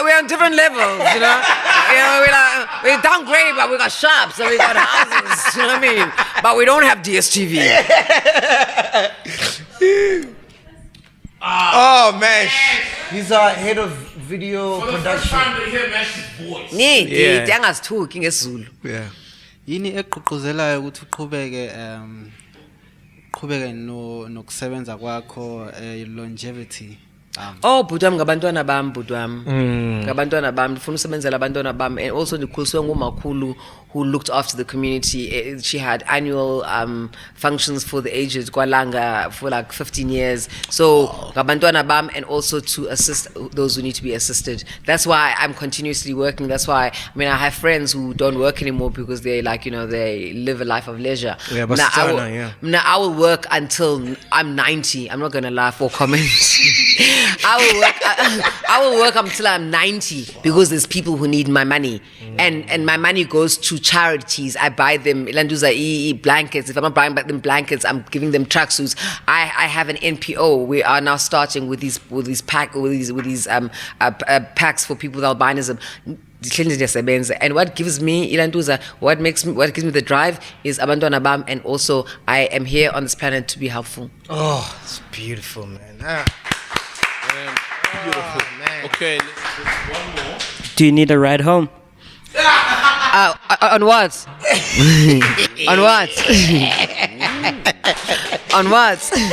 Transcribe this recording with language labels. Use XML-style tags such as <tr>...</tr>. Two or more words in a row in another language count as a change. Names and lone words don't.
<en>We're on different levels, you know. We're downgraded, but we got shops and we got houses, you know what I mean? But we don't have DSTV. Oh, Mash. He's our head of video For the first production. time they hear Mash's voice. Yeah.</en> <zu>Angasithuki ngesizulu.</zu> <en>Yeah.</en> <zu>Yini eqhuquzelayo ukuthi uqhubeke nokusebenza kwakho longevity.</zu> <xh>Oh, butwam ngabantwana bam, butwam. Ngabantwana bam, ndifuna usebenzela abantwana bam,</xh> <en>and also</en> <xh>ndikhuliswe ngumakhulu</xh> <en>who looked after the community. She had annual functions for the aged Kwalanga for like 15 years.</en> <xh>So ngabantwana bam,</xh> <en>and also to assist those who need to be assisted. That's why I'm continuously working. That's why I have friends who don't work anymore because they they live a life of leisure. Yeah, but Now I will work until I'm 90. I'm not gonna laugh or comment. I will work until I'm 90 because there's people who need my money, and my money goes to charities. I buy them blankets. If I'm not buying them blankets, I'm giving them tracksuits. I have an NPO. We are now starting with these packs for people with albinism. And what gives me what gives me the drive is</en> <xh>abantwana bam,</xh> <en>and also I am here on this planet to be helpful. Oh, it's beautiful, man. Beautiful. Man. Okay, one more. Do you need a ride home? On what? On what? On what?</en>